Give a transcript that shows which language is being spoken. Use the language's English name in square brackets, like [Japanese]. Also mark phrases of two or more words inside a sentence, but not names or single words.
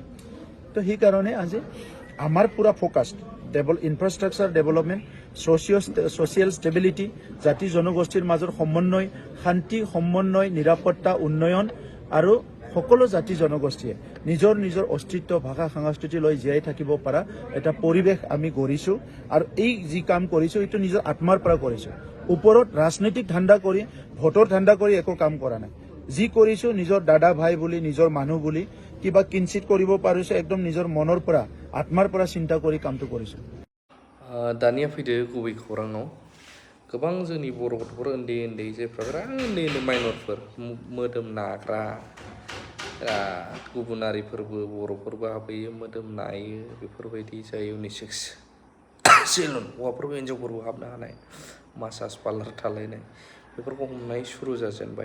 [Assamese] তো সেইকাৰণে আজি আমাৰ পুৰা [English] focus infrastructure development, social stability, [Assamese] জাতি জনগোষ্ঠীৰ মাজৰ সমন্বয়, শান্তি সমন্বয়, নিৰাপত্তা, উন্নয়ন আৰু সকলো জাতি জনগোষ্ঠীয়ে নিজৰ নিজৰ অস্তিত্ব, ভাষা, সংস্কৃতি লৈ জীয়াই থাকিব পৰা এটা পৰিৱেশ আমি গঢ়িছোঁ। আৰু এই যি কাম কৰিছোঁ এইটো নিজৰ আত্মাৰ পৰা কৰিছোঁ। ওপৰত ৰাজনৈতিক ধান্দা কৰি, ভোটৰ ধান্দা কৰি একো কাম কৰা নাই। যি কৰিছোঁ নিজৰ দাদা ভাই বুলি, নিজৰ মানুহ বুলি কিবা কিঞ্চিত কৰিব পাৰিছোঁ, একদম নিজৰ মনৰ পৰা, আত্মাৰ পৰা চিন্তা কৰি কামটো কৰিছোঁ। [Bodo] दानिया फैदो गुबै खौराङाव गोबां जोंनि बर' गथ'फोर उन्दै उन्दै जायफ्रा बिराद उन्दै उन्दै माइनरफोर मोदोम नाग्रा गुबुन हारिफोरबो बर'फोरबो हाबहैयो, मोदोम नायो, बेफोरबायदि जाय [English] unisex salon [Bodo] हौवाफोरबो हिन्जावफोरबो हाबनो हानाय [English] massage parlour [Bodo] थालायनाय बेफोरखौ हमनाय सुरु जाजेनबाय।